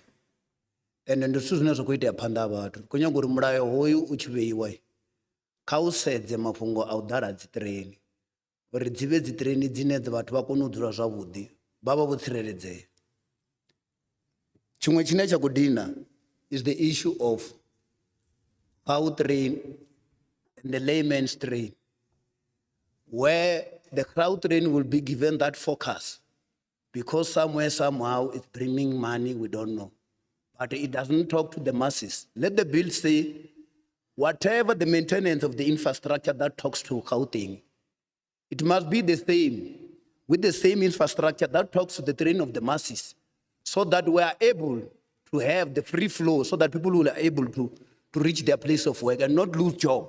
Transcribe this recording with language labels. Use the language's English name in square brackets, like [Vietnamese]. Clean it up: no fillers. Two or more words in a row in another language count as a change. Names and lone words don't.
[Venda] And ndi zwithu zwine zwa khou itea phanḓa ha vhathu. Khou nyaga uri mulayo hoyu u tshi vheiwa kha u sedze mafhungo a u ḓala dzi train. Uri dzi vhe dzi train dzine vhathu vha kone u dzula zwavhuḓi, vha vha vho tsireledzea. Tshiṅwe tshine tsha khou dina [English] is the issue of how train and the layman's train, where the crowd train will be given that focus because somewhere, somehow, it's bringing money, we don't know. But it doesn't talk to the masses. Let the bill say, whatever the maintenance of the infrastructure that talks to Gauteng, it must be the same, with the same infrastructure that talks to the train of the masses, so that we are able to have the free flow, so that people will be able to reach their place of work and not lose job.